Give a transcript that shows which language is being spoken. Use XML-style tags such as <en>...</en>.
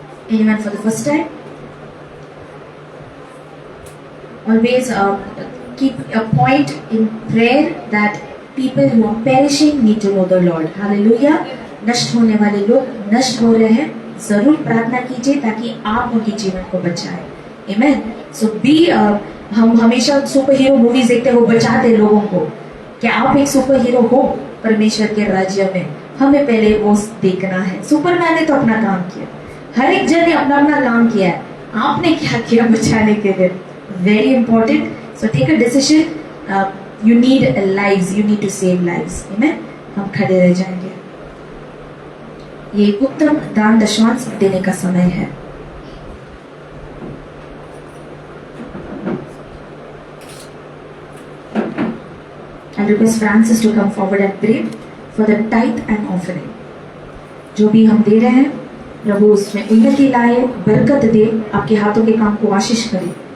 <en>Anyone for the first time? Always keep a point in prayer that people who are perishing need to know the Lord. Hallelujah.</en> <hi>नष्ट होने वाले लोग नष्ट हो रहे हैं, जरूर प्रार्थना कीजिए ताकि आप उनके जीवन को बचाएं।</hi> <en>Amen. So be</en> <hi>हम हमेशा सुपर हीरो मूवीज देखते हैं, वो बचाते लोगों को। क्या आप एक सुपर हीरो हो परमेश्वर के राज्य में? हमें पहले वो देखना है। सुपरमैन ने तो अपना काम किया, हर एक जन ने अपना अपना काम किया है, आपने क्या किया बचाने के लिए?</hi> <en>Very important. So take a decision. You need lives, you need to save lives. Amen.</en> <hi>हम खड़े रह जाएंगे। ये उत्तम दान दशमांश देने का समय है।</hi> <en>I request Francis to come forward and pray for the tithe and offering.</en> <hi>जो भी हम दे रहे हैं प्रभु उसमें उन्नति लाए, बरकत दे, आपके हाथों के काम को आशीष करे।</hi>